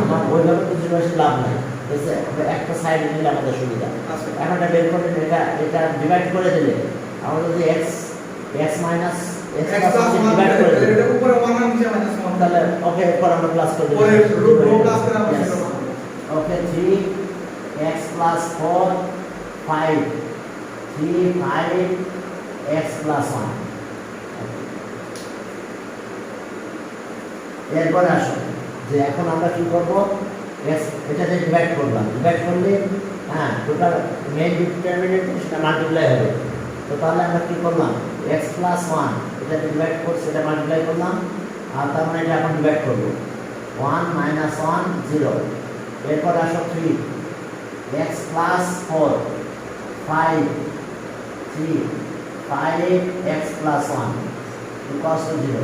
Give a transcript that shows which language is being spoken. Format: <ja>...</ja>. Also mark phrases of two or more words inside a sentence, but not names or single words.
<bn>আমার ওইভাবে তো জিনিস লাভ নাই, ঠিক আছে, একটা সাইড নিলে আমাদের সুবিধা। আচ্ছা, এখন এটা বের করে এটা ডিভাইড করে দিলে আমরা যদি x মাইনাস x</bn> <en>x plus 1</en> <bn>ডিভাইড করে দিই, এটা উপরে 1 আর নিচে -1, তাহলে ওকে এরপর আমরা প্লাস করে দিই, পরে রো প্লাস করে আমরা 0 পাবো।</bn> <en>ওকে 3 x plus 4 5 3 5 x plus 1।</en> <bn>এরপর আসো যে এখন আমরা কি করব, এটাতে ডিভাইড করলাম, ডিভাইড করলে হ্যাঁ টোটাল মেইন ডিটারমিনেন্ট সেটা মাল্টিপ্লাই হবে, তো তাহলে আমরা কি করলাম x+1, এটা ডিভাইড করছি, এটা মাল্টিপ্লাই করলাম, আর তার মানে এটা এখন ডিভাইড করব 1 - 1 0, এরপর আসো 3 x+4 5 3 5 x+1,</bn> <en>equals to</en> <bn>0।</bn>